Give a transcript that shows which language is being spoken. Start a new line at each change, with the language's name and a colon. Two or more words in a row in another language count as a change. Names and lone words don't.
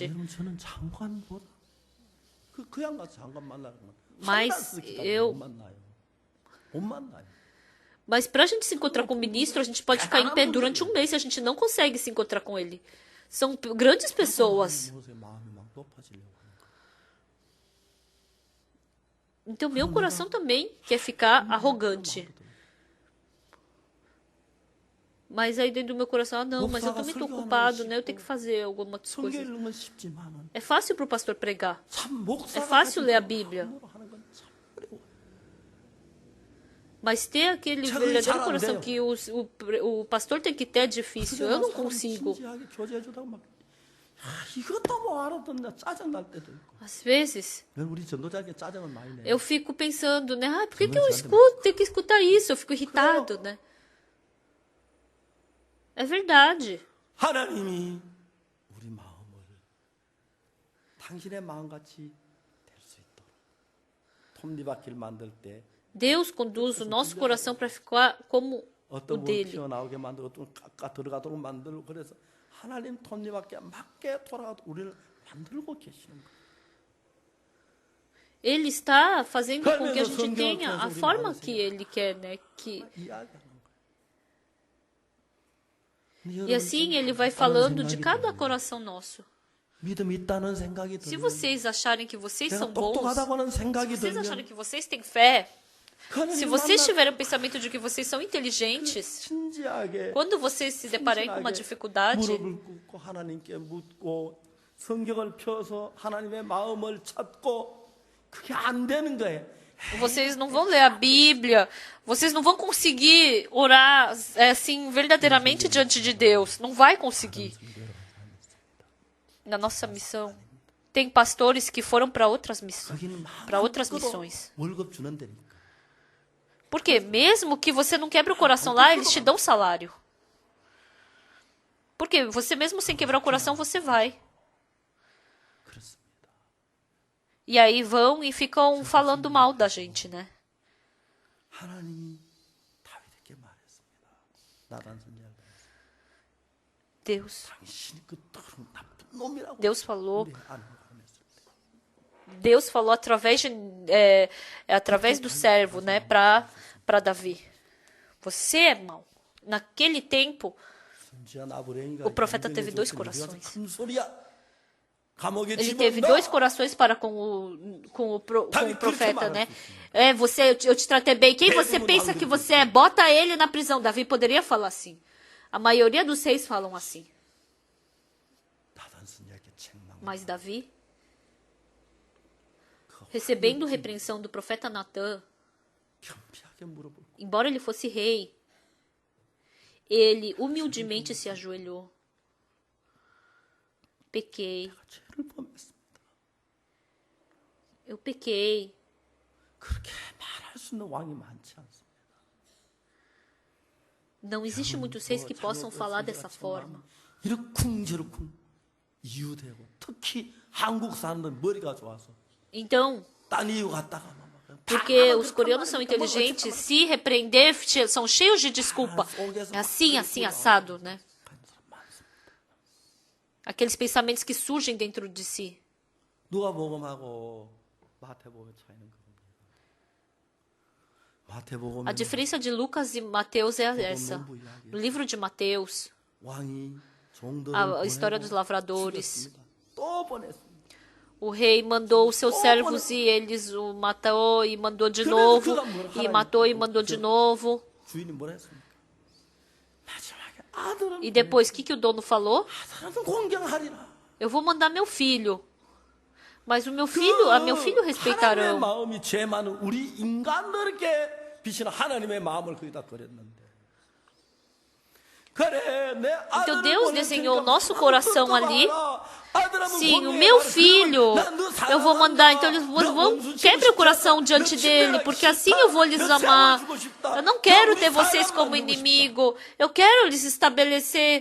Korean: 여러분 저는 장관보다 그냥 가서 장관 만나는 건
Portuguese: Mas eu
Korean: 못 만나요.
Portuguese: Mas para a gente se encontrar com o ministro, a gente pode ficar em pé durante um mês se a gente não consegue se encontrar com ele. São grandes pessoas.
Korean: 마음이 막 높아지려고 하는 거예요.
Portuguese: Então, meu coração também quer ficar arrogante. Mas aí dentro do meu coração, não, mas eu também estou ocupado, né? Eu tenho que fazer algumas
Korean: 성경
Portuguese: coisas.
Korean: 읽는 건 쉽지만은
Portuguese: É fácil para o pastor pregar.
Korean: 참 목사가
Portuguese: É fácil ler a Bíblia.
Korean: 하는 건 참 어려워요.
Portuguese: Mas ter aquele verdadeiro coração que o pastor tem que ter é difícil. Eu não consigo.
Korean: 진지하게 교제해주다가 막 이것도 뭐 알아듣냐 짜증 날 때도 있고.
Portuguese: Às vezes,
Korean: 우리 전도자에게 짜증을 많이 내요.
Portuguese: eu fico pensando, né? Ah, por que eu escuto? Tenho que escutar isso. Eu fico irritado, né? É verdade.
Korean: 하나님이 우리 마음을 당신의 마음같이 될 수 있도록 톱니바퀴를 만들 때
Portuguese: Deus conduz o nosso coração para ficar como o
Korean: 어떤 분
Portuguese: dele.
Korean: 튀어나오게 만들고 어떤 깎아 들어가도록 만들고 그래서 하나님 톱니바퀴에 맞게 돌아가도록 우리를 만들고 계시는 거예요.
Portuguese: Ele está fazendo com que a gente tenha a forma que ele quer, né?
Korean: 이야기하는
Portuguese: E assim ele vai falando de cada coração nosso.
Korean: 믿음이 있다는 생각이
Portuguese: Se
Korean: 들면
Portuguese: vocês acharem que vocês são
Korean: 내가
Portuguese: bons,
Korean: 똑똑하다고 하는 생각이
Portuguese: se vocês
Korean: 들면
Portuguese: acharem que vocês têm fé, se
Korean: 하나님을
Portuguese: vocês
Korean: 만나
Portuguese: tiverem o pensamento de que vocês são inteligentes,
Korean: 진지하게
Portuguese: quando vocês se depararem com uma dificuldade,
Korean: 무릎을 꿇고 하나님께 묻고 성경을 펴서 하나님의 마음을 찾고 그게 안 되는 거예요.
Portuguese: vocês não vão ler a Bíblia, vocês não vão conseguir orar assim verdadeiramente diante de Deus. Não vai conseguir. Na nossa missão, tem pastores que foram para outras missões.
Korean: 월급 주는 데니까.
Portuguese: Porque mesmo que você não quebre o coração lá, eles te dão salário. Porque você mesmo sem quebrar o coração, você vai.
Korean: 그렇습니다.
Portuguese: E aí vão e ficam falando mal da gente, né?
Korean: 하나님이 다윗에게 말했습니다. 나단 선지자가
Portuguese: Deus.
Korean: 당신이 그 나쁜 놈이라고
Portuguese: Deus falou.
Korean: 우리 아내가 보냈을 때.
Portuguese: Deus falou através do servo, né, para Davi. Você é mau. Naquele tempo,
Korean: 선지자 나부랭이가
Portuguese: o profeta teve dois
Korean: 인정해 줬더니
Portuguese: corações.
Korean: 큰 소리야. 감옥에
Portuguese: Ele teve dois corações para com o profeta, né? Eu te tratei bem. Quem você pensa que você é? Bota ele na prisão. Davi poderia falar assim. A maioria dos reis falam assim. Mas Davi, recebendo repreensão do profeta Natã, embora ele fosse rei, ele humildemente se ajoelhou. Pequei. Eu pequei.
Korean: 그렇게 말할 수 있는 왕이 많지 않습니다.
Portuguese: Não existe muitos reis que possam falar dessa forma.
Korean: 이러쿵저러쿵 이유되고 특히 한국 사람들 머리가 좋아서
Portuguese: Então,
Korean: 딴 이유 갖다가
Portuguese: porque os coreanos são inteligentes, se repreender, são cheios de desculpa. É assim, assado, né? Aqueles pensamentos que surgem dentro de si.
Korean: 누가복음하고 마태복음의 차이는 그겁니다. 마태복음은
Portuguese: A diferença de Lucas e Mateus é essa. No livro de Mateus,
Korean: 왕이 종들을
Portuguese: a história dos lavradores.
Korean: 또 보냈습니다.
Portuguese: O rei mandou os seus servos e eles o matou e mandou de novo. E matou e mandou de novo.
Korean: 주인이 뭐라 했습니까? 마지막에 아들은
Portuguese: E depois, o que o dono falou?
Korean: 아들은 공경하리라.
Portuguese: Eu vou mandar meu filho. Mas o meu filho
Korean: 하나님의
Portuguese: respeitarão.
Korean: 마음이 죄 많은 우리 인간들에게 비치는 하나님의 마음을 거기다 그렸는데.
Portuguese: Então Deus desenhou o nosso coração ali. Sim, o meu filho eu vou mandar. Então eles vão quebre o coração diante dele, porque assim eu vou lhes amar. Eu não quero ter vocês como inimigo. Eu quero lhes estabelecer.